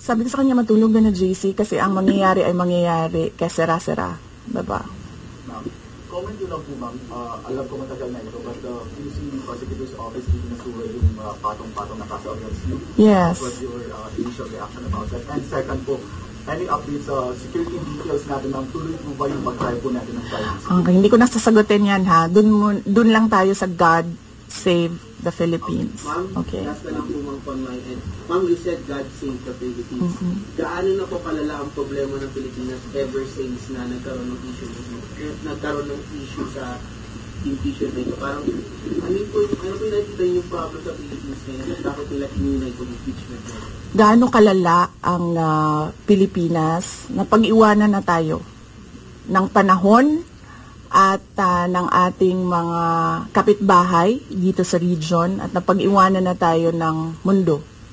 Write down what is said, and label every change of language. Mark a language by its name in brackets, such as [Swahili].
[Filipino] Sabi ko sa kanya, matulog na JC kasi ang mangyayari ay mangyayari kaya sera-sera. Diba? Ma'am, comment yun lang po ma'am. Alam ko matagal na ito, [English] but the QC Prosecutor's Office did [Filipino] nasuwa yung patong-patong na kaso [English] against you. Yes. What was your initial reaction about that? [Filipino] And second po, any updates sa security details natin ng tuloy po ba yung pag-try po natin ng privacy? Okay, hindi ko na sasagutin yan ha. Dun lang tayo sa God Save the Philippines. Ma'am, Okay. last na lang po ma'am on my end. [English] Ma'am, you said God save the Philippines. [Filipino] Gaano na po palala ang problema ng Pilipinas ever since na nagkaroon ng issue sa impeachment na ito? Parang, ano po yung nakikita yung problem sa Philippines ngayon? Bakit nila inunay itong impeachment na ito? Gaano kalala ang Pilipinas na pag-iwanan na tayo ng panahon at ng ating mga kapitbahay dito sa region at napag-iwanan na tayo ng mundo.